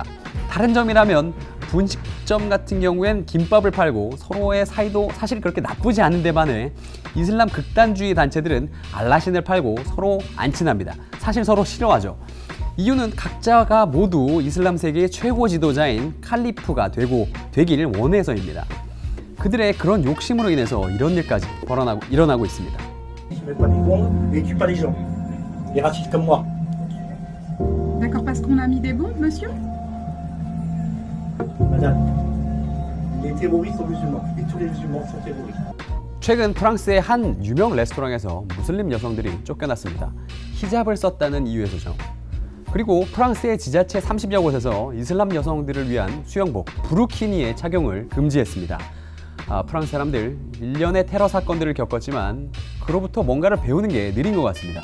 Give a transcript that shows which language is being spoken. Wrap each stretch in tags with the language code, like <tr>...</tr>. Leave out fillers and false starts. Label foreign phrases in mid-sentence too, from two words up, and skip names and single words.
<ko>다른 점이라면 분식점 같은 경우엔 김밥을 팔고 서로의 사이도 사실 그렇게 나쁘지 않은데 반해 이슬람 극단주의 단체들은 알라신을 팔고 서로 안 친합니다. 사실 서로 싫어하죠. 이유는 각자가 모두 이슬람 세계의 최고 지도자인 칼리프가 되길 원해서입니다. 그들의 그런 욕심으로 인해서 이런 일까지 일어나고 있습니다.</ko> <fr>D'accord, parce qu'on a mis des bombes, monsieur? Madame, les terroristes sont musulmans et tous les musulmans sont terroristes.</fr> <ko>최근 프랑스의 한 유명 레스토랑에서 무슬림 여성들이 쫓겨났습니다. 히잡을 썼다는 이유에서죠. 그리고 프랑스의 지자체 30여 곳에서 이슬람 여성들을 위한 수영복 부르키니의 착용을 금지했습니다. 프랑스 사람들 1년의 테러 사건들을 겪었지만 그로부터 뭔가를 배우는 게 느린 것 같습니다.</ko>